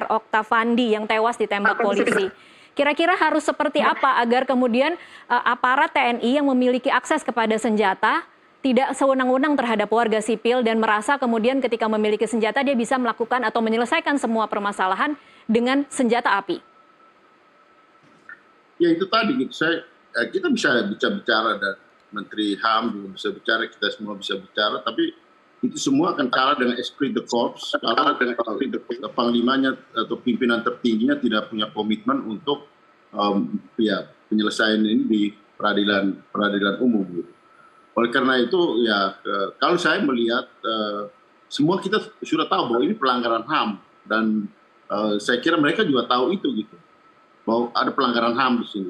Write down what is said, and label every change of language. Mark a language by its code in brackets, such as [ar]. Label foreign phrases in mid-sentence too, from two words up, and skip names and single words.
[id] Oktavandi yang tewas ditembak polisi. Kira-kira harus seperti apa agar kemudian aparat TNI yang memiliki akses kepada senjata tidak sewenang-wenang terhadap warga sipil dan merasa kemudian ketika memiliki senjata dia bisa melakukan atau menyelesaikan semua permasalahan dengan senjata api? Ya itu tadi gitu, kita bisa bicara dan Menteri HAM juga bisa bicara, kita semua bisa bicara, tapi itu semua akan kalah dengan [fr] esprit de corps, [id] kalah dengan [fr] esprit de corps. [id] Panglimanya atau pimpinan tertingginya tidak punya komitmen untuk penyelesaian ini di peradilan umum. Gitu. Oleh karena itu ya kalau saya melihat semua kita sudah tahu bahwa ini pelanggaran HAM dan saya kira mereka juga tahu itu gitu, bahwa ada pelanggaran HAM di sini.